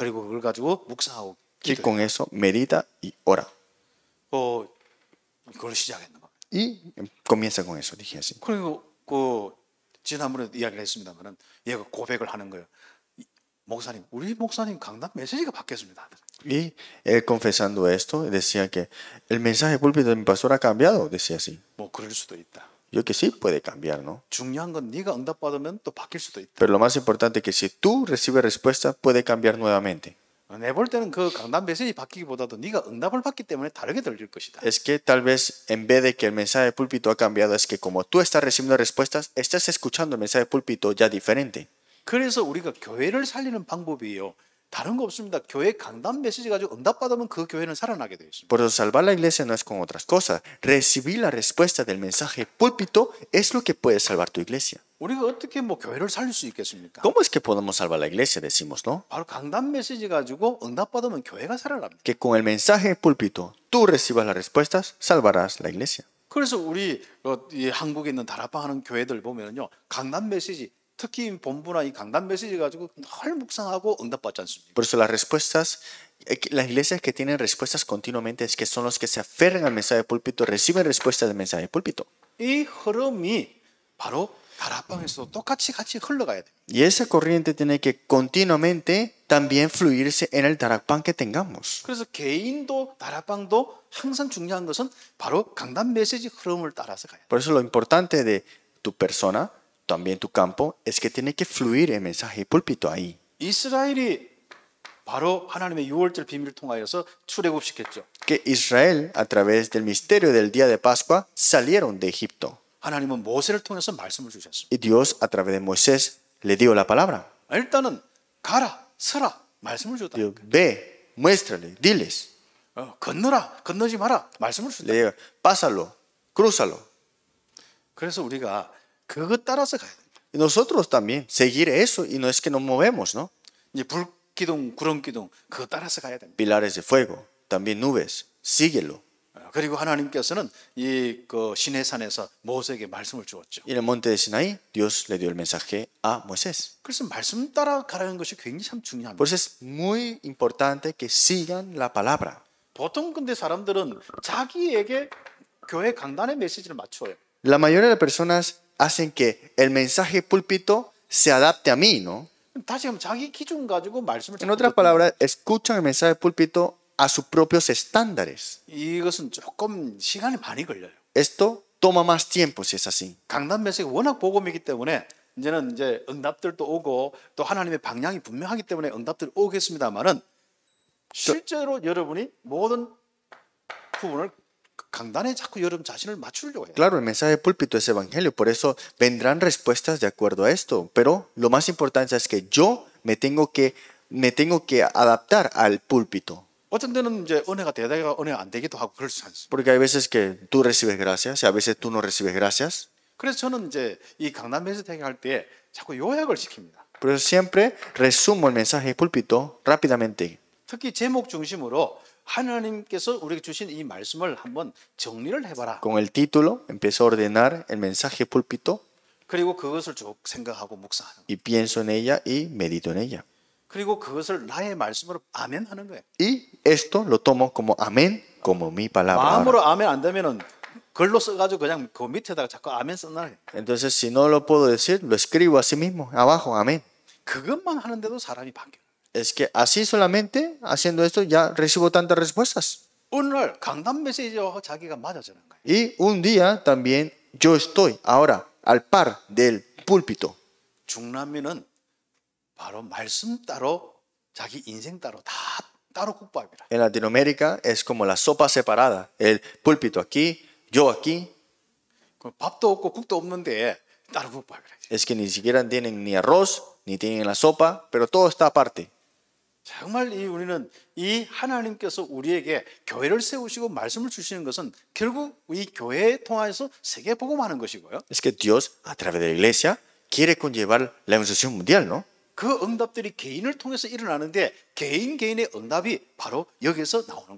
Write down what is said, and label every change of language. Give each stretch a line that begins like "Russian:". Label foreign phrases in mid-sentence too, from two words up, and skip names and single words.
Korean: 그리고 그걸 가지고 묵상하고
Spanish: Y
Korean: 기도해.
Spanish: con eso medita y ora.
Korean: 그걸 시작했는 거.
Spanish: Y comienza con eso, dije así.
Korean: 그리고 지난번에 이야기를 했습니다만은 얘가 고백을 하는 거예요. 목사님, 우리 목사님 강단 메시지가 바뀌었습니다.
Spanish: Y él confesando esto, decía que el mensaje púlpito de mi pastor ha cambiado, decía así.
Korean: 뭐 그럴 수도 있다.
Spanish: Yo que sí puede cambiar, ¿no?
Korean: 중요한 건 네가 응답받으면 또 바뀔 수도 있다.
Spanish: Pero lo más importante es que si tú recibes respuesta, puede cambiar nuevamente.
Korean: 내 볼 때는 그 강단 메시지 바뀌기보다도 네가 응답을 받기 때문에 다르게 들릴 것이다.
Spanish: Es que tal vez en vez de que el mensaje púlpito ha cambiado, es que como tú estás recibiendo respuestas, estás escuchando el mensaje púlpito ya diferente.
Korean: 그래서 우리가 교회를 살리는 방법이요. 다른 거 없습니다. 교회 강단 메시지 가지고 응답받으면 그 교회는 살아나게 되어 있습니다.
Spanish: Por eso salvar la iglesia no es con otras cosas. Recibir la respuesta del mensaje púlpito es lo que puede salvar tu iglesia.
Korean: 우리가 어떻게 뭐 교회를 살릴 수 있겠습니까?
Spanish: ¿Cómo es que podemos salvar la iglesia? Decimos, ¿no?
Korean: 바로 강단 메시지 가지고 응답받으면 교회가 살아납니다.
Spanish: Que con el mensaje púlpito tú recibas las respuestas, salvarás la iglesia.
Korean: 그래서 우리 이 한국에 있는 다락방 하는 교회들 보면요, 강단 메시지 특히 본부나 이 강단 메시지 가지고 늘 묵상하고 응답받지 않습니까?
Spanish: Por eso las respuestas, las iglesias que tienen respuestas continuamente es que son los que se aferran al mensaje púlpito, reciben respuestas del mensaje púlpito.
Korean: 이 흐름이 바로 다락방에서도 똑같이 같이 흘러가야 됩니다.
Spanish: Y esa corriente tiene que continuamente también fluirse en el darakpan que tengamos.
Korean: 그래서 개인도 다락방도 항상 중요한 것은 바로 강단 메시지 흐름을 따라서 가야 돼요.
Spanish: Por eso lo importante de tu persona, también tu campo, es que tiene que fluir el mensaje púlpito ahí.
Korean: 이스라엘이 바로 하나님의 유월절 비밀을 통하여서 출애굽시켰죠.
Spanish: Que Israel, a través del misterio del día de Pascua, salieron de Egipto.
Korean: 하나님은 모세를 통해서 말씀을 주셨습니다.
Spanish: Y Dios, a través de Moisés, le dio la palabra.
Korean: 일단은 가라, 서라, 말씀을 줬다.
Spanish: Dijo, ve, muéstrale, diles.
Korean: 건너라, 건너지 마라, 말씀을 줬다.
Spanish: Le digo, pásalo, crúzalo.
Korean: 그래서 우리가 그것 따라서 가야 됩니다.
Spanish: Y nosotros también, seguir eso, y no es que nos movemos, ¿no?
Korean: 이제 불기둥, 구름기둥 그거 따라서 가야 됩니다.
Spanish: Pilares de fuego, también nubes, síguelo.
Korean: 그리고 하나님께서는 이 그 시내산에서 모세에게 말씀을 주었죠.
Spanish: Y en el monte de Sinaí, Dios le dio el mensaje a Moisés.
Korean: 그래서 말씀 따라 가라는 것이 굉장히 참 중요합니다.
Spanish: Por eso es muy importante que sigan la palabra.
Korean: 보통 근데 사람들은 자기에게 교회 강단의 메시지를 맞춰요.
Spanish: La mayoría de las personas hacen que el mensaje púlpito se adapte a mí, ¿no?
Korean: 다시 한번 자기 기준 가지고 말씀을
Spanish: En otras palabras, escuchan el mensaje púlpito a sus propios estándares.
Korean: 이것은 조금 시간이 많이 걸려요.
Spanish: Esto toma más tiempo si es así.
Korean: 강단 메시지가 워낙 복음이기 때문에 이제는 이제 응답들도 오고 또 하나님의 방향이 분명하기 때문에 응답들이 오겠습니다만은 실제로 여러분이 모든 부분을 강단에 자꾸 여러분 자신을 맞추려고 해요.
Spanish: Claro, el mensaje púlpito es evangelio, por eso vendrán respuestas de acuerdo a esto. Pero lo más importante es que yo me tengo que adaptar al púlpito.
Korean: 어떤 때는 이제 은혜가 되다가 은혜가 안 되기도 하고 그럴 수 있습니다.
Spanish: Porque hay veces que tú recibes gracias y a veces tú no recibes gracias.
Korean: 그래서 저는 이제 이 강단 메시지 할 때 자꾸 요약을 시킵니다.
Spanish: Por eso siempre resumo el mensaje púlpito rápidamente.
Korean: 특히 제목 중심으로 하나님께서 우리에게 주신 이 말씀을 한번 정리를 해봐라.
Spanish: Con el título empiezo a ordenar el mensaje púlpito
Korean: 그리고 그것을 쭉 생각하고 묵상하는 거예요.
Spanish: y pienso en ella y medito en ella.
Korean: 그리고 그것을 나의 말씀으로 아멘하는 거예요.
Spanish: Y esto lo tomo como amén, como mi palabra.
Korean: 마음으로 아멘 안 되면은 글로 써가지고 그냥 그 밑에다가 자꾸 아멘 써놔요.
Spanish: Entonces, si no lo puedo decir, lo escribo así mismo, abajo, amén.
Korean: 그것만 하는데도 사람이 바뀌어요.
Spanish: Es que así solamente, haciendo esto, ya recibo tantas respuestas.
Korean: 어느 날 강단 메시지와 자기가 맞아지는 거예요.
Spanish: Y un día también yo estoy ahora al par del púlpito.
Korean: 중남미는 바로 말씀 따로 자기 인생 따로 다 따로 국밥이라.
Spanish: En Latinoamérica es como la sopa separada. El púlpito aquí, yo aquí.
Korean: 그 밥도 없고 국도 없는데 따로 국밥이라.
Spanish: Es que ni siquiera tienen ni arroz, ni tienen la sopa, pero todo está aparte.
Korean: 정말 우리는 이 하나님께서 우리에게 교회를 세우시고 말씀을 주시는 것은 결국 이 교회에 통해서 세계 복음하는 것이고요.
Spanish: Es que Dios, a través de la iglesia, quiere conllevar la evangelización mundial, ¿no?
Korean: 그 응답들이 개인을 통해서 일어나는데 개인의 응답이 바로 여기서 나오는 거예요.